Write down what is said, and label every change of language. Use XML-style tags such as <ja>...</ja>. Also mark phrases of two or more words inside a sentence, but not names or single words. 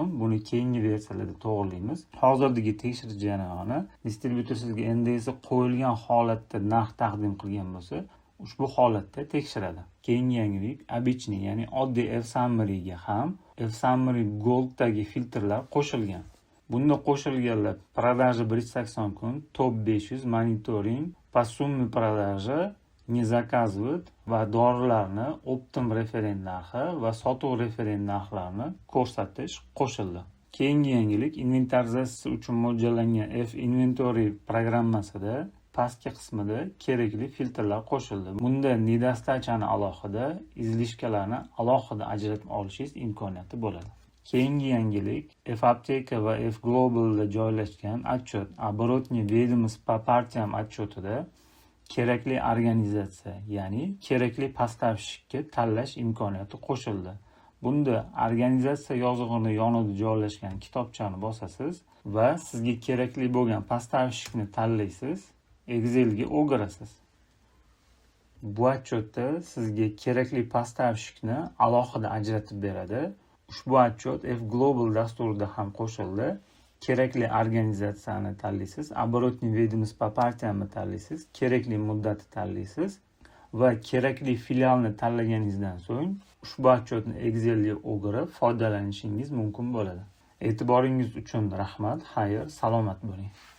<uz>Buni keyingi versiyalarda to'g'rilaymiz. Hozirgi tekshirish jarayoni distribyutor sizga NDS qo'yilgan holatda narx taqdim qilgan bo'lsa, ushbu holatda tekshiradi. Keyingi yangilik обычный, ya'ni oddiy F-Summary ga ham F-Summary Gold'dagi filtrlar qo'shilgan. Bunda qo'shilganlar продажа 180 kun, top 500, monitoring,</uz> <ru>по сумме продажи, не заказывают</ru> <uz>va dorilarni optim referent narxi va sotuv referent narxlarini ko'rsatish qo'shildi. Keyingi yangilik inventarizatsiya uchun mo'ljallangan F-Inventory programmasida pastki qismida kerakli filtrlar qo'shildi. Bunda nedostachani alohida, izlishkalarni alohida ajratib olishingiz imkoniyati bo'ladi. Keyingi yangilik F-Apteka va F-Globalda joylashgan</uz> <ru>отчет оборотный ведомость по партиям отчетida</ru> <uz>kerakli organizatsiya, ya'ni kerakli поставщикka tanlash imkoniyati qo'shildi. Bunda organizatsiya yozig'ini yonida joylashgan kitobchani bosasiz va sizga kerakli bo'lgan поставщикni tanlaysiz, Excelga o'girasiz. Bu отчетda sizga kerakli поставщикni alohida ajratib beradi. Ushbu отчет F-Global dasturida ham qo'shildi. Kerakli organizatsiyani tanlaysiz,</uz> <ru>оборотный ведомость по партиямni</ru> <uz>tanlaysiz, kerakli muddatni tanlaysiz va kerakli filialni tanlaganingizdan so'ng ushbu отчетni Excelga o'girib foydalanishingiz mumkin bo'ladi. E'tiboringiz uchun rahmat. Xayr, salomat bo'ling.</uz>